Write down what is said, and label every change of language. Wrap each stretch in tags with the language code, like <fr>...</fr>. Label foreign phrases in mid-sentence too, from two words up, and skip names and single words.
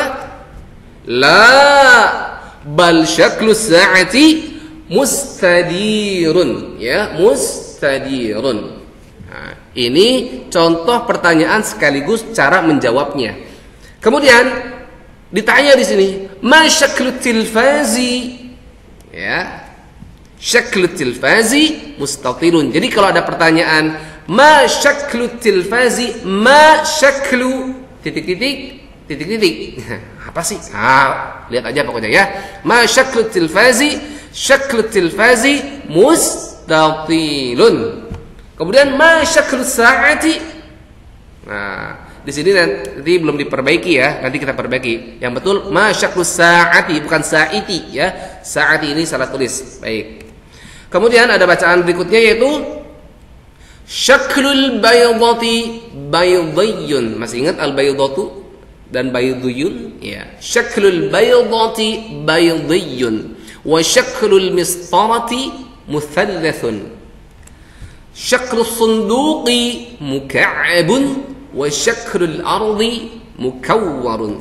<ar>لا، بل شكل الساعة مستدير، يا، مستدير.</ar> <id>Nah, ini contoh pertanyaan sekaligus cara menjawabnya. Kemudian ditanya di sini,</id> <ar>ما شكل التلفاز? يا، شكل التلفاز مستطيل.</ar> <id>Jadi kalau ada pertanyaan</id> <ar>ما شكل التلفاز, ما شكل</ar> <id>titik-titik titik-titik. Apa sih? Ah, lihat aja pokoknya ya.</id> <ar>ما شكل التلفاز، شكل التلفاز مستطيل. Kemudian ما شكل الساعة.</ar> <id>Nah, di sini nanti belum diperbaiki ya, nanti kita perbaiki. Yang betul</id> <ar>ما شكل الساعة,</ar> <id>bukan sa'iti ya. Sa'ati ini salah tulis. Baik. Kemudian ada bacaan berikutnya yaitu</id> <ar>شكل البيضة بيضي.</ar> <id>Masih ingat al-baydatu dan baydiyun? Ya.</id> <ar>شكل البيضة بيضي وشكل المسطرة مثلث. شكل الصندوق مكعب وشكل الأرض مكور.</ar>